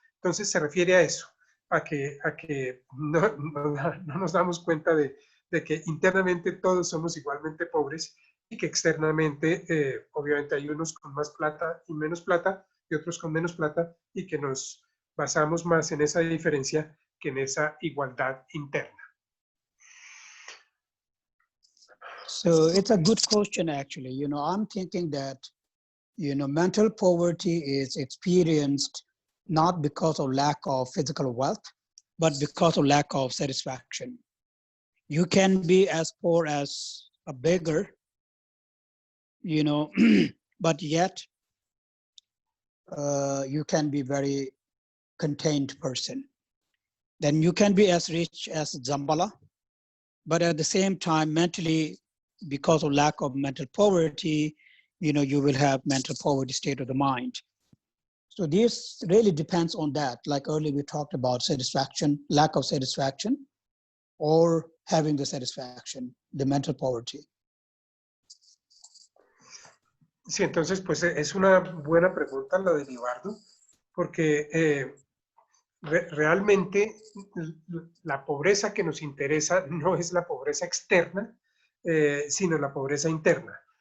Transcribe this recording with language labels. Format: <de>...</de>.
<es>Entonces se refiere a eso, a que no nos damos cuenta de que internamente todos somos igualmente pobres, que externamente, obviamente hay unos con más plata y menos plata y otros con menos plata, y que nos basamos más en esa diferencia que en esa igualdad interna.</es> <en>So it's a good question, actually. I'm thinking that, mental poverty is experienced not because of lack of physical wealth, but because of lack of satisfaction. You can be as poor as a beggar, but yet you can be very contained person. Then you can be as rich as Zambala, but at the same time, mentally, because of lack of mental poverty, you will have mental poverty state of the mind. So this really depends on that. Like earlier we talked about satisfaction, lack of satisfaction, or having the satisfaction, the mental poverty.</en> <es>Sí, entonces pues es una buena pregunta la de Libardo, porque realmente la pobreza que nos interesa no es la pobreza externa, sino la pobreza interna.</es>